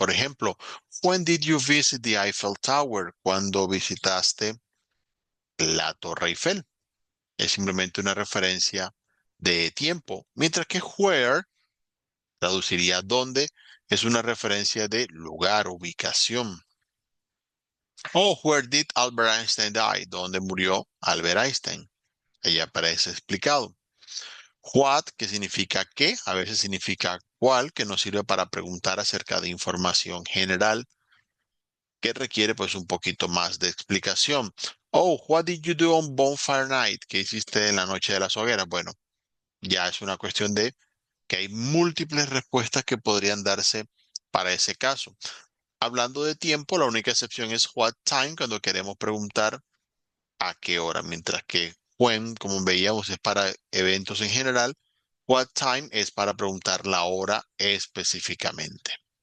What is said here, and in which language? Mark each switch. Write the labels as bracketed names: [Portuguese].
[Spanish] Por ejemplo, [English] when did you visit the Eiffel Tower? [Spanish] ¿Cuándo visitaste la Torre Eiffel? Es simplemente una referencia de tiempo. Mientras que where traduciría dónde, es una referencia de lugar, ubicación. [English] Oh, where did Albert Einstein die? [Spanish] ¿Dónde murió Albert Einstein? Ella aparece explicado. What, que significa qué, a veces significa cuál, que nos sirve para preguntar acerca de información general, que requiere pues un poquito más de explicación. [English] Oh, what did you do on Bonfire Night? [Spanish] ¿Qué hiciste en la noche de las hogueras? Bueno, ya es una cuestión de que hay múltiples respuestas que podrían darse para ese caso. Hablando de tiempo, la única excepción es what time cuando queremos preguntar a qué hora, mientras que when, como veíamos, es para eventos en general, what time es para preguntar la hora específicamente.